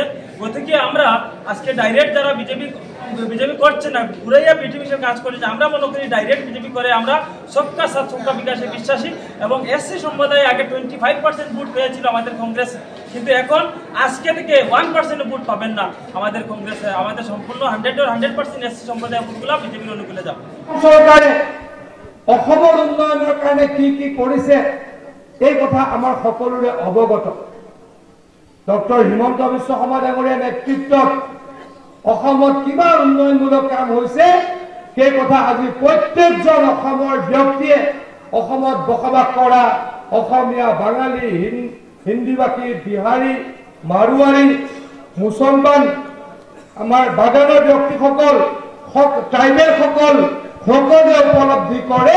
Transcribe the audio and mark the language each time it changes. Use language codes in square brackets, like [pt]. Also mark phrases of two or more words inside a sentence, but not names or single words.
[bn] গতিকে আমরা আজকে ডাইরেক্ট যারা বিজেপি করছে না, ঘুরাইয়া [en] B team [bn] হিসেবে কাজ করছে, আমরা মনে করি ডাইরেক্ট বিজেপি করে আমরা [hi] सबका साथ सबका विकास [bn] বিশ্বাসী। এবং এসসি সম্প্রদায় আগে 25% ভোট পেয়েছিল আমাদের কংগ্রেস, কিন্তু এখন আজকে থেকে 1% ভোট পাবেন না আমাদের কংগ্রেসে। আমাদের সম্পূর্ণ 100% এসসি সম্প্রদায় ভোটগুলো বিজেপির অনুকূলে যাবে। [as] সরকারে অসমৰ উন্নয়নৰ কাৰণে কি কি কৰিছে এই কথা আমাৰ সকলোৰে অৱগত। ডক্টৰ হিমন্ত বিশ্ব শৰ্মা ডাঙৰীয়াৰ নেতৃত্বত অসমত কিমান উন্নয়নমূলক কাম হৈছে সেই কথা আজি প্ৰত্যেকজন অসমৰ ব্যক্তিয়ে, অসমত বসবাস কৰা অসমীয়া, বাঙালী, হিন্দীভাষী, বিহাৰী, মাৰোৱাৰী, মুছলমান, আমাৰ বাগানৰ ব্যক্তিসকল, ট্ৰাইবেল সকলে উপলব্ধি কৰে।